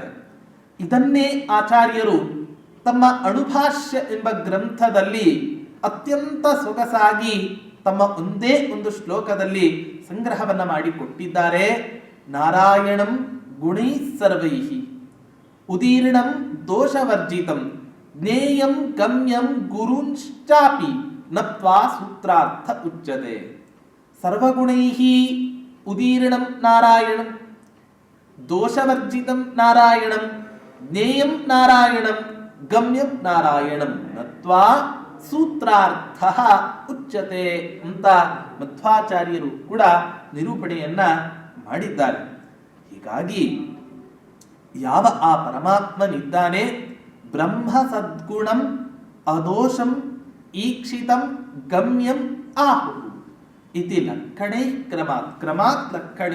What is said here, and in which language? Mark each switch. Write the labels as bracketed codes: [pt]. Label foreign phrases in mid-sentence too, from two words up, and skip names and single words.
[kn] ಇದನ್ನೇ ಆಚಾರ್ಯರು ತಮ್ಮ ಅಣುಭಾಷ್ಯ ಎಂಬ ಗ್ರಂಥದಲ್ಲಿ ಅತ್ಯಂತ ಸೊಗಸಾಗಿ ತಮ್ಮ ಒಂದೇ ಒಂದು ಶ್ಲೋಕದಲ್ಲಿ ಸಂಗ್ರಹವನ್ನ ಮಾಡಿಕೊಟ್ಟಿದ್ದಾರೆ. [sa] ನಾರಾಯಣಂ ಗುಣೈ ಸರ್ವೈಹಿ ಉದೀರ್ಣಂ ದೋಷವರ್ಜಿತಂ ಜ್ಞೇಯಂ ಗಮ್ಯಂ ಗುರುಂಶ್ಚಾಪಿ ನತ್ವಾ ಸೂತ್ರಾರ್ಥ ಉಚ್ಯತೆ. ಸರ್ವಗುಣೈಃ ಉದೀರ್ಣಂ ನಾರಾಯಣಂ ದೋಷವರ್ಜಿತಂ ನಾರಾಯಣಂ ಜ್ಞೇಯಂ ನಾರಾಯಣಂ ಗಮ್ಯಂ ನಾರಾಯಣಂ ನತ್ವಾ ಸೂತ್ರಾರ್ಥ ಉಚ್ಯತೆ [kn] ಅಂತ ಮಧ್ವಾಚಾರ್ಯರು ಕೂಡ ನಿರೂಪಣೆಯನ್ನ ಮಾಡಿದ್ದಾರೆ. ಹೀಗಾಗಿ ಯಾವ ಆ ಪರಮಾತ್ಮನಿದ್ದಾನೆ, [sa] ಬ್ರಹ್ಮ ಸದ್ಗುಣಂ ಅದೋಷಂ ಈಕ್ಷಿತಂ ಗಮ್ಯಂ ಆಹು ಇತಿ ಲಕ್ಷಣೈ ಕ್ರಮಾತ್ ಲಕ್ಷಣೈ.